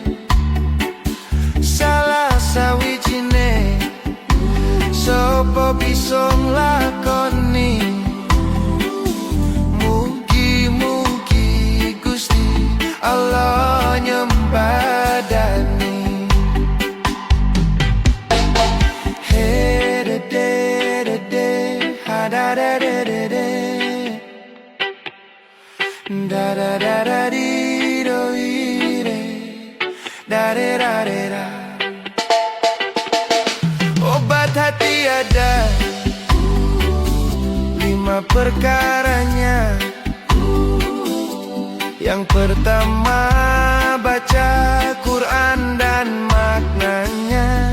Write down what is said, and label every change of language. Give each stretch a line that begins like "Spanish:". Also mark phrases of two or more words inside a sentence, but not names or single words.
Javanese: Salah sawijine sopo bisa nglakoni, mugi-mugi Gusti Allah nyembadani. Hey da da da da, ha da da da da da, da da da da dee do ee de, da da da da da.
Indonesian: Obat hati ada 5 perkaranya. Yang pertama baca Quran dan maknanya.